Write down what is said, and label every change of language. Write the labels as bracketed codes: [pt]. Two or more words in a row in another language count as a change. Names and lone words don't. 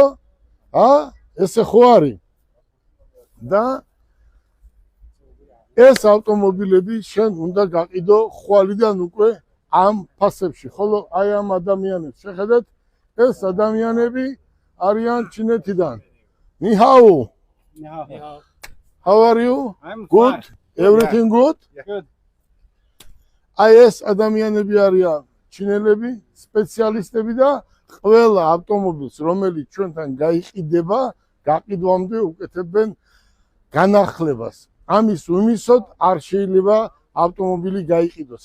[ka] ესე ხო არის? და ეს ავტომობილები შენ უნდა გაყიდო ხვალიდან უკვე ამ ფასებში, ხოლო აი ამ ადამიანებს შეხედეთ, ეს ადამიანები არიან ჩინეთიდან. [en] Nihao. How are you? I'm Good. fine. Everything good? Good. [ka] აი ეს ადამიანები არიან ჩინელები, სპეციალისტები და ყველა ავტომობილს, რომელიც ჩვენთან გაიყიდება, გაყიდვამდე უკეთებენ განახლებას. ამის უმისოდ არ შეიძლება ავტომობილი გაიყიდოს.